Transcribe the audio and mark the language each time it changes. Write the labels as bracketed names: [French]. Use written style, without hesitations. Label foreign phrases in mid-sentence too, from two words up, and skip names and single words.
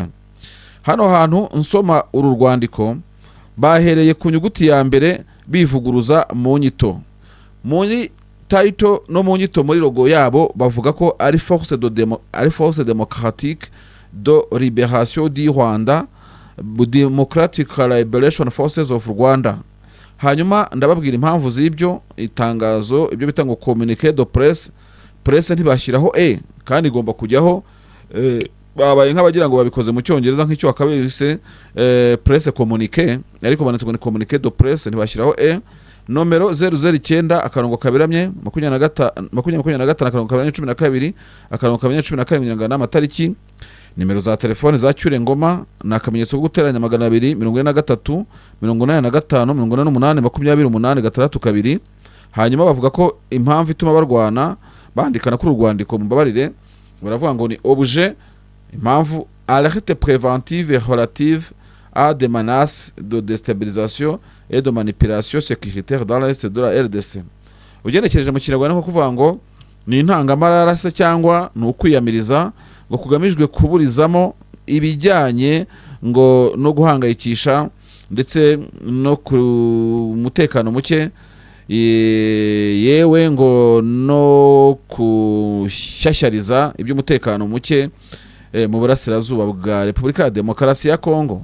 [Kinyarwanda] Hano hantu nsoma uru rwandiko bahereye ku nyuguti ya mbere bivuguruza mu nyito, muri title no mu nyito muri logo yabo bavuga ko ari Force Démocratique de Libération du Rwanda, [English] Democratic Liberation Forces of Rwanda. [Kinyarwanda] Hanyuma ndababwira impamvu z'ibyo itangazo, ibyo bita ngo [French] communiqué de presse [Kinyarwanda] ntibashyiraho kandi igomba kujyaho babaye nk'abagira ngo babikoze mu cyongereza nk'icyo akabise [French] presse communiqué, [Kinyarwanda] ariko banditse ngo ni [French] communiqué de presse [Kinyarwanda] ntibashyiraho nomero 009 akarongo kaberamye 2025 akarongo kaberamye 12 akarongo kaberamye 14 amatariki nimero za telefone za Cyure Ngoma ni akamenyetso ko guteranya 243 85 88 28 hanyuma bavuga ko impamvu ituma barwana bandikana kuri urwandiko mbabarire baravuga ngo ni objet impamvu [French] alerte préventive et relative à des menaces de déstabilisation et de manipulation sécuritaire dans l'est de la RDC. [Kinyarwanda] Ugenekereje mu Kinyarwanda nko kuvuga ngo ni intangamarara se cyangwa ni ukwiyamiriza ngo kugamijwe kuburizamo ibijyanye ngo no guhangayikisha ndetse no ku mutekano muke yewe ngo no kushyashyariza iby'umutekano muke mu burasirazuba bwa Repubulika ya Demokarasi ya Kongo.